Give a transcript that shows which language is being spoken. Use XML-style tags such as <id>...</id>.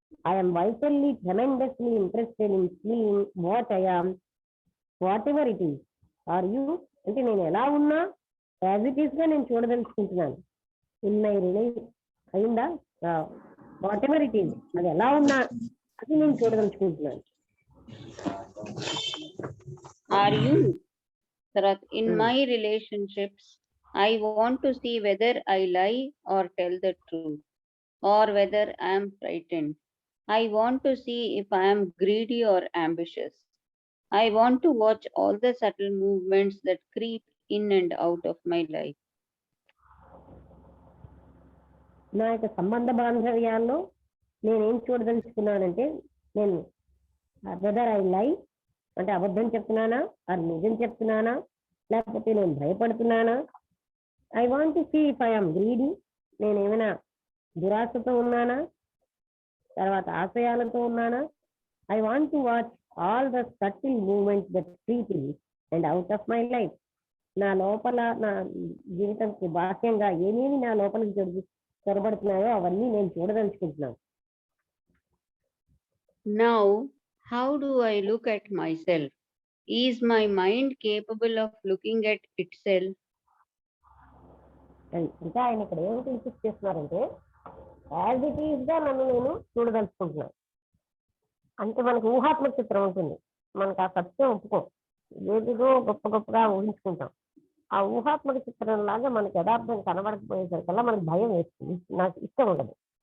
<en>I am vitally, tremendously interested in seeing what I am, whatever it is. Are you?</en> <te>అంటే నేను ఎలా ఉన్నా</te> <en>as it is</en> <te>గా నేను చూడదలుచుకుంటున్నాను. ఉన్న అయిందా?</te> <en>whatever it is,</en> <te>అది ఎలా ఉన్నా అది నేను చూడదలుచుకుంటున్నాను.</te> <en>Are you? Sarath, in my relationships, I want to see whether I lie or tell the truth, or whether I am frightened. I want to see if I am greedy or ambitious. I want to watch all the subtle movements that creep in and out of my life.</en> <te>నా యొక్క సంబంధ బాంధవ్యాల్లో నేనేం చూడదలుచుకున్నానంటే, నేను</te> <en>whether I lie</en> <te>అంటే అబద్ధం చెప్తున్నానా, అది నిజం చెప్తున్నానా, లేకపోతే నేను భయపడుతున్నానా.</te> <en>I want to see if I am greedy,</en> <te>నేను ఏమైనా దురాశతో ఉన్నానా, తర్వాత ఆశయాలతో ఉన్నానా.</te> <en>I want to watch all the subtle moments that creep in and out of my life.</en> <te>నా లోపల నా జీవితానికి బాహ్యంగా ఏమేమి నా లోపలికి చొరబడుతున్నాయో అవన్నీ నేను చూడదలుచుకుంటున్నాను.</te> <en>Now, how do I look at myself? Is my mind capable of looking at itself?</en> <te>ఇంకా ఆయన ఇక్కడ ఏమిటి ఇన్సిస్ట్ చేస్తున్నారంటే</te> <en>as it is</en> <te>గా నన్ను నేను చూడదలుచుకుంటున్నాను. అంటే మనకు ఊహాత్మక చిత్రం ఉంటుంది, మనకు ఆ సత్యం ఒప్పుకోం, ఏదిగో గొప్ప గొప్పగా ఊహించుకుంటాం. ఆ ఊహాత్మక చిత్రం లాగా మనకు యథార్థం కనబడకపోయేసరికల్లా మనకు భయం వేస్తుంది, నాకు ఇష్టం ఉండదు.</te>